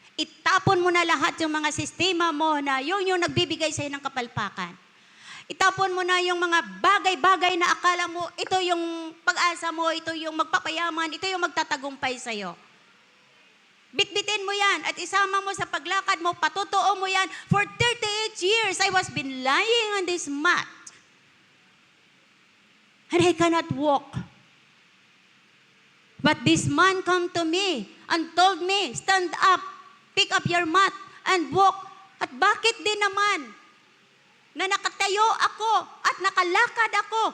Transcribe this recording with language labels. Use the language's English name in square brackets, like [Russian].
[Filipino] Itapon mo na lahat yung mga sistema mo na yun yung nagbibigay sa'yo ng kapalpakan. Itapon mo na yung mga bagay-bagay na akala mo, ito yung pag-asa mo, ito yung magpapayaman, ito yung magtatagumpay sa'yo. Bitbitin mo yan at isama mo sa paglakad mo, patutuo mo yan. [English] For 38 years, I was been lying on this mat. And I cannot walk. But this man come to me and told me, stand up, pick up your mat, and walk. [Filipino] At bakit din naman na nakatayo ako at nakalakad ako?